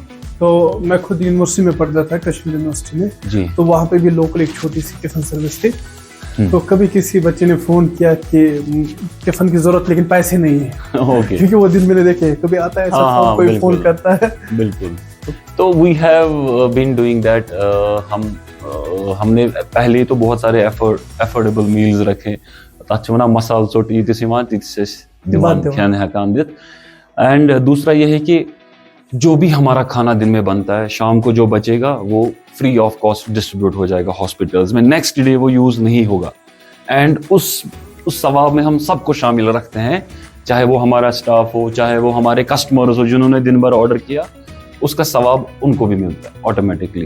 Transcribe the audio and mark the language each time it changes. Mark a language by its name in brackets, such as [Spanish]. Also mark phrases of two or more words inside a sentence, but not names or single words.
[Hindi] तो मैं खुद यूनिवर्सिटी में पढ़ता था, कश्मीर यूनिवर्सिटी में जी। तो वहाँ पे भी लोकल एक छोटी सी [English] tiffin service [Hindi] थी। तो कभी किसी बच्चे ने फोन किया कि टिफिन की जरूरत लेकिन पैसे नहीं है, ओके, क्योंकि वो दिन मैंने देखे कभी आता है ऐसा कोई फोन करता है। बिल्कुल। तो [English] we have been doing that. [Hindi] हमने पहले तो बहुत सारे [English] affordable meals [Hindi] रखे, [Kashmiri] तचवना मसाल चोट यीतिस यिवान तितिस दिवान खाने हकान दित। [Hindi] एंड दूसरा ये है कि जो भी हमारा खाना दिन में बनता है, शाम को जो बचेगा वो [English] free of cost distribute [Hindi] हो जाएगा हॉस्पिटल्स में, [English] next day [Hindi] वो यूज नहीं होगा। एंड उस सवाब में हम सबको शामिल रखते हैं, चाहे वो हमारा स्टाफ हो, चाहे वो हमारे कस्टमर्स हो जिन्होंने दिन भर ऑर्डर किया, उसका सवाब उनको भी मिलता है ऑटोमेटिकली।